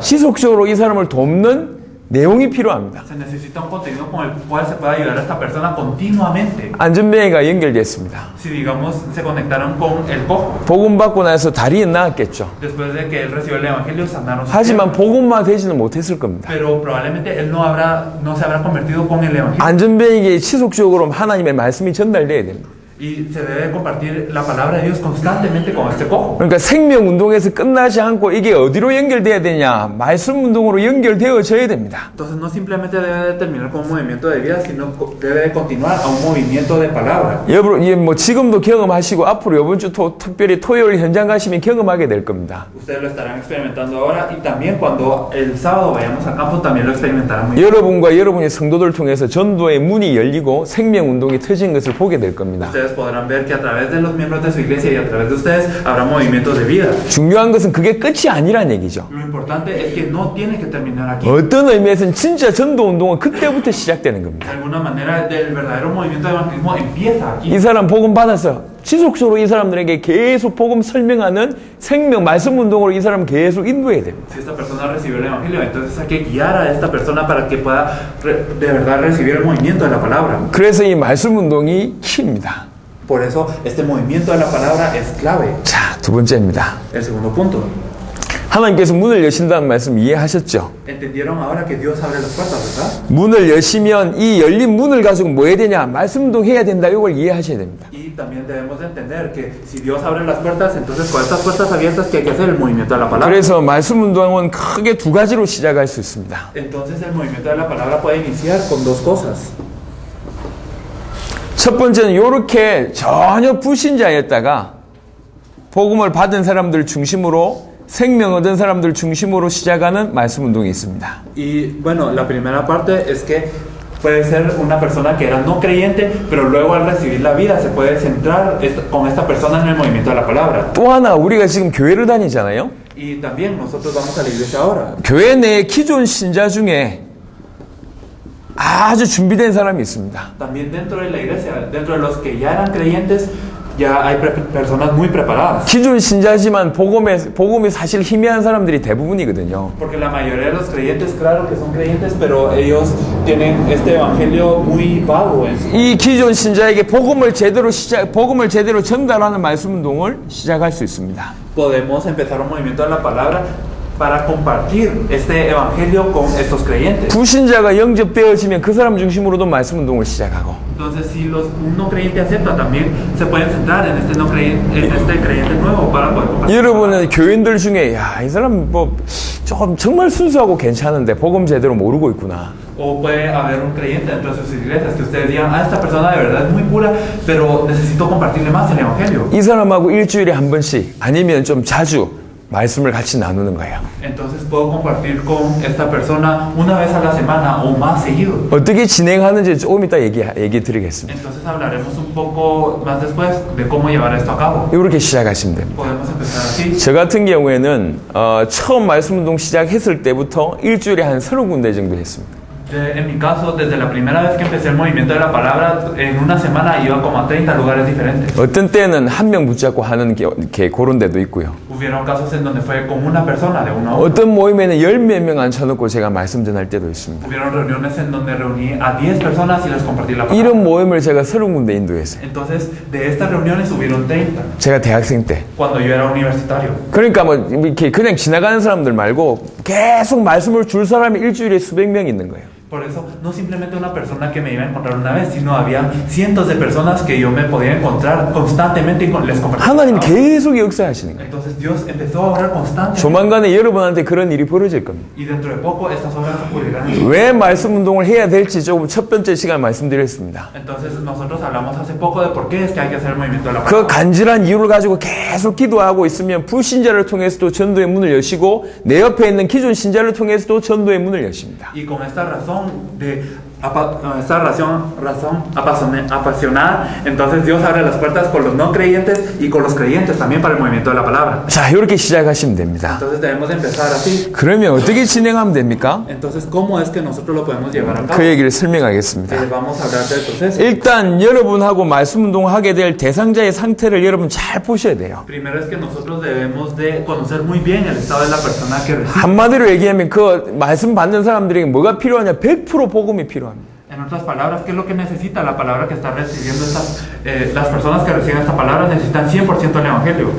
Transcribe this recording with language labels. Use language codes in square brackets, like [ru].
[ko] 지속적으로 이 사람을 돕는 내용이 필요합니다. [es] Se necesita un contenido con el cual se pueda ayudar a esta persona continuamente. [ko] 안전뱅이가 연결됐습니다. [es] Si digamos se conectaron con el cojo, [ko] 복음 받고 나서 다리는 나았겠죠. [es] después de que él recibió el evangelio sanaron sus [ko] 하지만 [es] piernas. [ko] 복음화 되지는 못했을 겁니다. [es] Pero probablemente él no se habrá convertido con el evangelio. [ko] 안전뱅이에게 지속적으로 하나님의 말씀이 전달돼야 됩니다. [es] Y se debe compartir la palabra de Dios constantemente con este cojo. [ko] 그러니까 생명운동에서 끝나지 않고 이게 어디로 연결돼야 되냐? 말씀운동으로 연결되어져야 됩니다. [es] Entonces no simplemente debe de terminar con un movimiento de vida, sino debe de continuar a un movimiento de palabra. [ko] 여러분, 뭐 지금도 경험하시고 앞으로 이번 주 특별히 토요일 현장 가시면 경험하게 될 겁니다. [es] Ustedes lo estarán experimentando ahora y también cuando el sábado vayamos al campo también lo experimentarán muy bien. [ko] 여러분과 여러분의 성도들 통해서 전도의 문이 열리고 생명운동이 터진 것을 보게 될 겁니다. [es] Ustedes podrán ver que a través de los miembros de su iglesia y a través de ustedes habrá movimientos de vida. [ko] 중요한 것은 그게 끝이 아니란 얘기죠. [es] Lo importante es que no tiene que terminar aquí. [ko] 어떤 의미에서는 진짜 전도운동은 그때부터 시작되는 [es] De [ko] 겁니다. [es] alguna manera el verdadero movimiento de evangelismo empieza aquí. [ko] 이 사람 복음 받아서 지속적으로 이 사람들에게 계속 복음 설명하는 생명 말씀 운동으로 이 사람 계속 인도해야 됩니다. [es] Si esta persona recibió el evangelio, entonces hay que guiar a esta persona para que pueda de verdad recibir el movimiento de la palabra. [ko] 그래서 이 말씀 운동이 키입니다. [es] Por eso este movimiento de la palabra es clave. [ko] 자, 두 번째입니다. [es] El segundo punto. [ko] 하나님께서 문을 여신다는 말씀 이해하셨죠? [es] ¿Entendieron ahora que Dios abre las puertas, verdad? [ko] 문을 여시면 이 열린 문을 가지고 뭐 해야 되냐? 말씀 운동 해야 된다. 이걸 이해하셔야 됩니다. [es] Y también debemos de entender que si Dios abre las puertas, entonces con estas puertas abiertas que hay que hacer el movimiento de la palabra. [ko] 그래서 말씀 운동은 크게 두 가지로 시작할 수 있습니다. [es] Entonces el movimiento de la palabra puede iniciar con dos cosas. [ko] 첫 번째는 이렇게 전혀 불신자였다가 복음을 받은 사람들 중심으로 생명 얻은 사람들 중심으로 시작하는 말씀 운동이 있습니다. [es] Y bueno, la primera parte es que puede ser una persona que era no creyente, pero luego al recibir la vida se puede centrar con esta persona en el movimiento de la palabra. [ko] 또 하나 우리가 지금 교회를 다니잖아요. [es] Y también nosotros vamos a la iglesia ahora. [ko] 교회 내에 기존 신자 중에 아주 준비된 사람이 있습니다. [es] También dentro de la iglesia, dentro de los que ya eran creyentes, ya hay personas muy preparadas. [ko] 기존 신자지만 복음이 사실 희미한 사람들이 대부분이거든요. [es] Porque la mayoría de los creyentes, claro que son creyentes, pero ellos tienen este evangelio muy vago en sí. [ko] 이 기존 신자에게 복음을 제대로 전달하는 말씀 운동을 시작할 수 있습니다. [es] Podemos empezar un movimiento de la palabra para compartir este evangelio con estos creyentes. [ko] 불신자가 영접되어지면 그 사람 중심으로도 말씀 운동을 시작하고 [es] Entonces, si un no creyente acepta, también se pueden centrar en este creyente nuevo para poder compartir. [ko] 여러분은 교인들 중에 야, 이 사람 뭐 조금 정말 순수하고 괜찮은데 복음 제대로 모르고 있구나. [es] O puede haber un creyente dentro de sus iglesias que ustedes digan, esta persona de verdad es muy pura, pero necesito compartirle más el evangelio. [ko] 이 사람하고 일주일에 한 번씩 아니면 좀 자주 말씀을 같이 나누는 거예요. [es] Entonces puedo compartir con esta persona una vez a la semana o más seguido. [ko] 어떻게 진행하는지 조금 이따 얘기 드리겠습니다. [es] Entonces hablaremos un poco más después de cómo llevar esto a cabo. [ko] 이렇게 시작하시면 됩니다. [es] Podemos empezar así. [ko] 저 같은 경우에는 처음 말씀 운동 시작했을 때부터 일주일에 한 30군데 정도 했습니다. [es] En mi caso, desde la primera vez que empecé el movimiento de la palabra, en una semana iba como a 30 lugares diferentes. [ko] 어떤 때는 한 명 붙잡고 하는 게 그런 데도 있고요. [es] Hubieron casos en donde fue con una persona de uno a otro. [ko] 어떤 모임에는 10몇 명 앉혀놓고 제가 말씀 전할 때도 있습니다. [es] Hubieron reuniones en donde reuní a 10 personas y les compartí la palabra. [ko] 이런 모임을 제가 30군데 인도했어요. [es] Entonces, de estas reuniones hubieron 30, [ko] 제가 대학생 때. [es] cuando yo era universitario. [ko] 그러니까 뭐 이렇게 그냥 지나가는 사람들 말고 계속 말씀을 줄 사람이 일주일에 수백 명 있는 거예요. [es] Por eso, no simplemente una persona que me iba a encontrar una vez, sino había cientos de personas que yo me podía encontrar constantemente y les compartía. [ko] 하나님 계속 역사하시는 거예요. [es] Entonces Dios empezó a obrar constantemente. [ko] 조만간에 여러분한테 그런 일이 벌어질 겁니다. [es] Y dentro de poco estas obras ocurrirán. [ko] 왜 말씀 운동을 해야 될지 조금 첫 번째 시간 말씀드렸습니다. [es] Entonces nosotros hablamos hace poco de por qué es que hay que hacer el movimiento de la 그 palabra. [ko] 간절한 이유를 가지고 계속 기도하고 있으면 불신자를 통해서도 전도의 문을 여시고 내 옆에 있는 기존 신자를 통해서도 전도의 문을 여십니다. [es] Y con esta razón de esta razón apasionada, entonces Dios abre las puertas con los no creyentes y con los creyentes también para el movimiento de la palabra. [ko] 자, 이렇게 시작하시면 됩니다. [es] Entonces debemos empezar así. [ko] 그러면 어떻게 진행하면 됩니까? [es] Entonces, ¿cómo es que nosotros lo podemos llevar a cabo? [ko] 그 얘기를 설명하겠습니다. [es] Vamos a hablar del proceso. [ko] 일단 여러분하고 말씀 운동하게 될 대상자의 상태를 여러분 잘 보셔야 돼요. [es] Primero es que nosotros debemos de conocer muy bien el estado de la persona que recibe. [ko] 한마디로 얘기하면 그 말씀 받는 사람들에게 뭐가 필요하냐? 100% 복음이 필요합니다. [es] En otras palabras, ¿qué es lo que necesita la palabra que está recibiendo las personas que reciben esta palabra necesitan 100% el evangelio?